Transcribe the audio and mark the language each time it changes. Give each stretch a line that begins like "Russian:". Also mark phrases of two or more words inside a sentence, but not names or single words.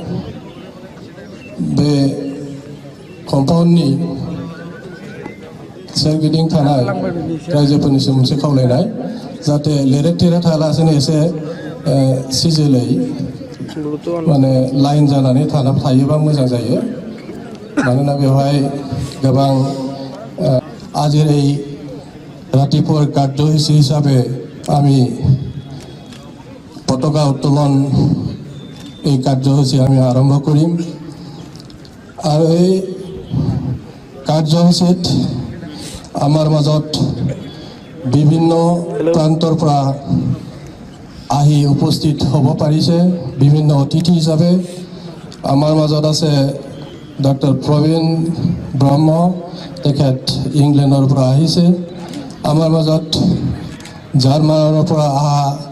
Bodo: बे कम्पाउन्डनि सोरगिदिं थानाय रायजोफोरनिसिम मोनसे खावलायनाय जाहाथे लेरे थेरे थायालासेनो एसे सिजोलै माने लाइन जानानै थायोबा मोजां जायो मानोना बेवहाय गोबां आजेरै रातिपुर कार्य हिसाबै আমি
Assamese: পতাকা উত্তোলন এই কাৰ্যসূচী আমি আৰম্ভ কৰিম আৰু এই কাৰ্যসূচীত আমাৰ মাজত বিভিন্ন প্ৰান্তৰ পৰা আহি উপস্থিত হ'ব পাৰিছে বিভিন্ন অতিথি হিচাপে আমাৰ মাজত আছে ডক্টৰ প্ৰবীণ ব্ৰহ্ম তেখেত ইংলেণ্ডৰ পৰা আহিছে আমাৰ মাজত জাৰ্মানৰ পৰা অহা